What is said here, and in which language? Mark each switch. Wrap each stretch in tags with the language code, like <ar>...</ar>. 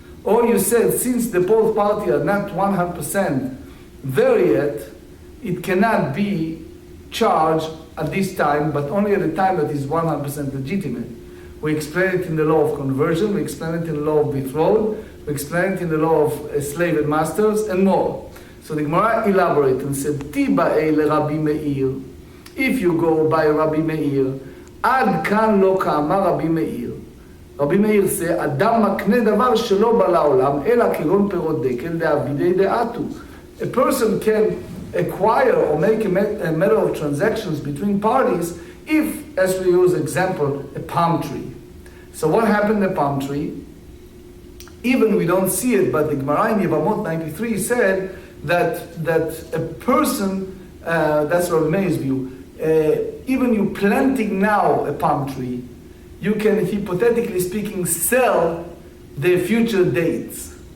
<en>Or you said, since the both parties are not 100% there yet, it cannot be charged at this time, but only at the time that is 100% legitimate. We explain it in the law of conversion, we explain it in the law of betrothal, we explain it in the law of slave and masters, and more. So the Gemara elaborated and said,</en> <he>Tiba'e le Rabbi Meir.</he> <en>If you go by Rabbi Meir,</en> <he>עד כאן לא כאמר רבי מאיר. רבי מאיר זה, אדם מקנה דבר שלא בא לעולם, אלא כגון פירות דקל דאבידי דעתו.</he> <en>A person can acquire or make a matter of transactions between parties if, as we use example, a palm tree. So what happened in the palm tree? Even we don't see it, but the Gemara in Yevamot 93 said that a person, that's Rabbi Meir's view, even you planting now a palm tree, you can, hypothetically speaking, sell the future dates.</en>